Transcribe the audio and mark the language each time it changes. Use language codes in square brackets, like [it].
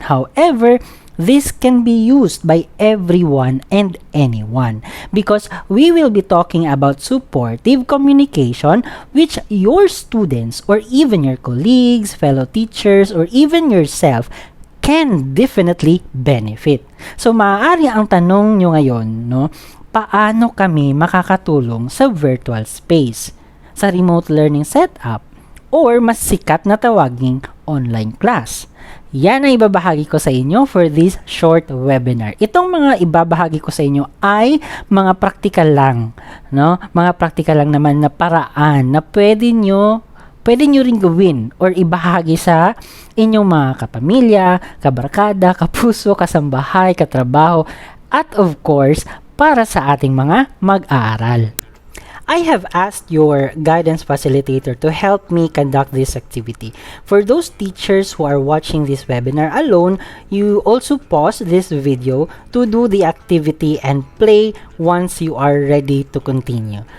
[en] However, this can be used by everyone and anyone because we will be talking about supportive communication which your students or even your colleagues, fellow teachers, or even yourself can definitely benefit. [tl] So maaari ang tanong nyo ngayon, no? Paano kami makakatulong sa virtual space, sa remote learning setup, or mas sikat na tawaging online class? Yan ang ibabahagi ko sa inyo [en] for this short webinar. [tl] Itong mga ibabahagi ko sa inyo ay mga practical lang, no? Mga practical lang naman na paraan na pwede nyo rin gawin or ibahagi sa inyong mga kapamilya, kabarkada, kapuso, kasambahay, katrabaho, at of course, para sa ating mga mag-aaral. [en] I have asked your guidance facilitator to help me conduct this activity. For those teachers who are watching this webinar alone, you also pause this video to do the activity and play once you are ready to continue.